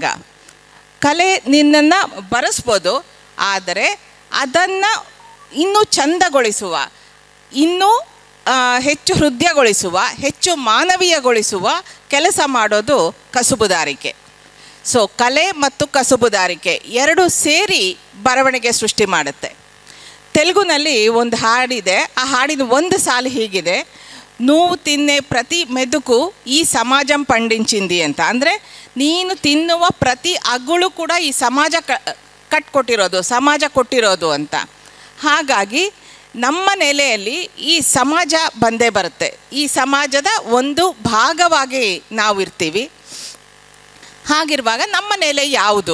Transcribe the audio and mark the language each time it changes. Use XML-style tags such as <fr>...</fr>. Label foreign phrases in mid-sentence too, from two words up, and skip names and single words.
<kn>ಕಲೆ ನಿನ್ನನ್ನು ಬರೆಸ್ಬೋದು, ಆದರೆ ಅದನ್ನು ಇನ್ನೂ ಚಂದಗೊಳಿಸುವ, ಇನ್ನೂ ಹೆಚ್ಚು ಹೃದಯಗೊಳಿಸುವ, ಹೆಚ್ಚು ಮಾನವೀಯಗೊಳಿಸುವ ಕೆಲಸ ಮಾಡೋದು ಕಸುಬುದಾರಿಕೆ. ಸೊ ಕಲೆ ಮತ್ತು ಕಸುಬುದಾರಿಕೆ ಎರಡು ಸೇರಿ ಬರವಣಿಗೆ ಸೃಷ್ಟಿ ಮಾಡುತ್ತೆ. ತೆಲುಗುನಲ್ಲಿ ಒಂದು ಹಾಡಿದೆ, ಆ ಹಾಡಿನ ಒಂದು ಸಾಲು ಹೀಗಿದೆ:</kn> <te>నువ్వు తిన్నే ప్రతి మెతుకు ఈ సమాజం పండించింది ಅಂತ.</te> <kn>ಅಂದರೆ ನೀನು ತಿನ್ನುವ ಪ್ರತಿ ಅಗುಳು ಕೂಡ ಈ ಸಮಾಜ ಕಟ್ಕೊಟ್ಟಿರೋದು, ಸಮಾಜ ಕೊಟ್ಟಿರೋದು ಅಂತ. ಹಾಗಾಗಿ ನಮ್ಮ ನೆಲೆಯಲ್ಲಿ ಈ ಸಮಾಜ ಬಂದೇ ಬರುತ್ತೆ. ಈ ಸಮಾಜದ ಒಂದು ಭಾಗವಾಗಿ ನಾವು ಇರ್ತೀವಿ. ಹಾಗಿರುವಾಗ ನಮ್ಮ ನೆಲೆ ಯಾವುದು?</kn>